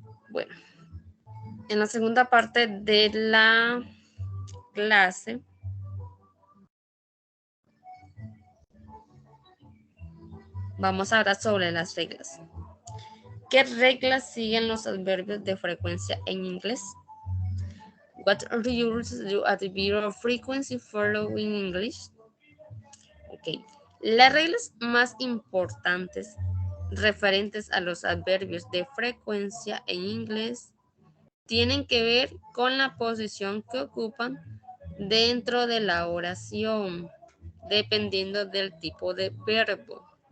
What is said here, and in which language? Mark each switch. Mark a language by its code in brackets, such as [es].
[es] Bueno, en la segunda parte de la clase vamos a hablar sobre las reglas. ¿Qué reglas siguen los adverbios de frecuencia en inglés? [en] What rules do adverbial frequency follow in English? Ok. [es] Las reglas más importantes referentes a los adverbios de frecuencia en inglés tienen que ver con la posición que ocupan dentro de la oración, dependiendo del tipo de verbo.